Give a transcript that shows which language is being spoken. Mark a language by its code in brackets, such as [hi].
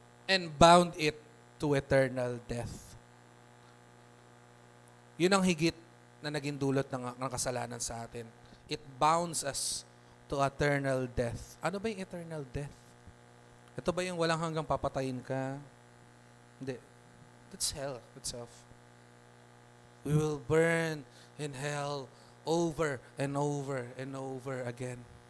[en] And bound it to eternal death. [tl] Yun ang higit na naging dulot ng kasalanan sa atin. [en] It bounds us to eternal death. [tl] Ano ba yung eternal death? Ito ba yung walang hanggang papatayin ka? Hindi. [en] That's hell itself. We will burn in hell over and over and over again.